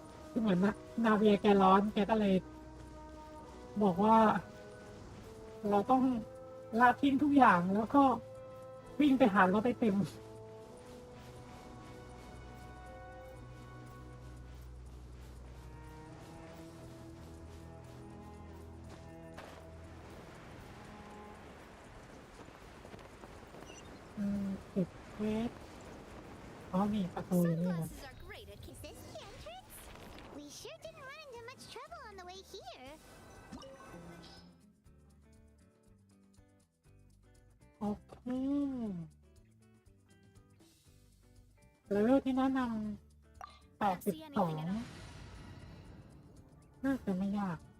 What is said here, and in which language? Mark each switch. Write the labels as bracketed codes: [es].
[th] คือเหมือนนาเวียแกร้อนแกก็เลยบอกว่าเราต้องละทิ้งทุกอย่างแล้วก็วิ่งไปหารถไอติมปิดเควสอ๋อมีประตูอยู่นี่นะ [en] Sunglasses are great at Is this the entrance? We sure didn't run into much trouble on the way here. [th] โอเคเลเวลที่แนะนำ82น่าจะไม่ยาก